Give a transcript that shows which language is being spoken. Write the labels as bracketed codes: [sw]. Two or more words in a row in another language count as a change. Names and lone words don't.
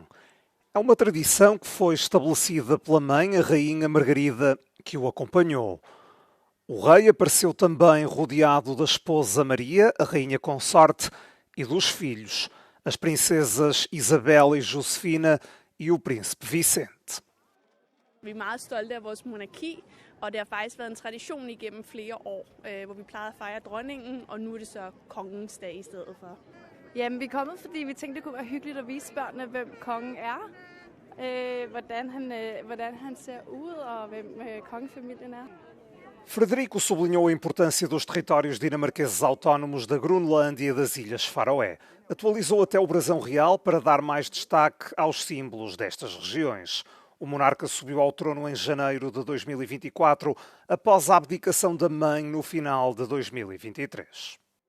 [pt] É uma tradição que foi estabelecida pela mãe, a rainha Margarida, que o acompanhou. O rei apareceu também rodeado da esposa Maria, a rainha consorte, e dos filhos, as princesas Isabel e Josefina e o príncipe Vicente. [da] Vi er meget stolte af vores monarki, og det har faktisk været en tradition igennem flere år, hvor vi plejede at fejre dronningen, og nu er det så kongens dag i stedet for. Jamen, vi er kommet, fordi vi tænkte, det kunne være hyggeligt at vise børnene, hvem kongen er, hvordan han ser ud, og hvem kongefamilien er. [pt] Frederico sublinhou a importância dos territórios dinamarqueses autónomos da Groenlândia e das Ilhas Faroé. Atualizou até o brasão real para dar mais destaque aos símbolos destas regiões. O monarca subiu ao trono em janeiro de 2024, após a abdicação da mãe no final de 2023.